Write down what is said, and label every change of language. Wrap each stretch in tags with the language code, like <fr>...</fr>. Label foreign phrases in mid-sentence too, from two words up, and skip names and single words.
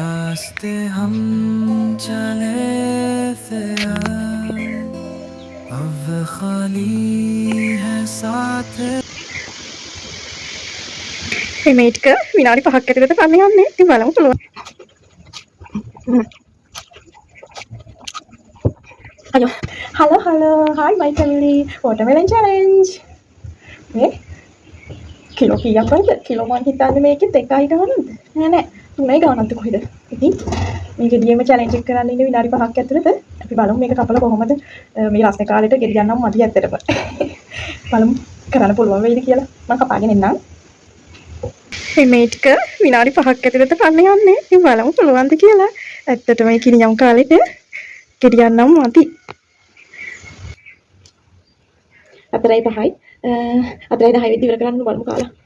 <hi>रास्ते हम चले थे अब खाली है साथ</hi> <si>මේ මේට්ක විනාඩි 5ක් ඇතුළත කන්න යන්නේ. ඉතින් බලමු පුළුවන්. අයියෝ.</si> <en>Hello. Hi my family. Watermelon challenge.</en> <si>මේ කිලෝ කීයක් වයිද? කිලෝ මං හිතන්නේ මේකෙත් එකයි ගානක්ද? නෑ. 3යි ගානක්ද කොහෙද? ඉතින් මේ ගෙඩියෙම challenge එක කරන්න ඉන්නේ විනාඩි 5ක් ඇතුළත. අපි බලමු මේක කපලා කොහොමද මේ රස්නේ කාලේට ගෙඩියක් නම් මදි ඇත්තටම. බලමු කරන්න පුළුවන් වෙයිද කියලා. මම කපාගෙන එන්නම්. මේ මේට්ක විනාඩි 5ක් ඇතුළත කන්න යන්නේ. ඉතින් බලමු පුළුවන්ද කියලා. ඇත්තටම මේ කිනියම් කාලෙට ගෙඩියක් නම් මදි. 4යි 5යි 4යි 10යි විතර ඉවර කරන්න බලමු කාලා.</si>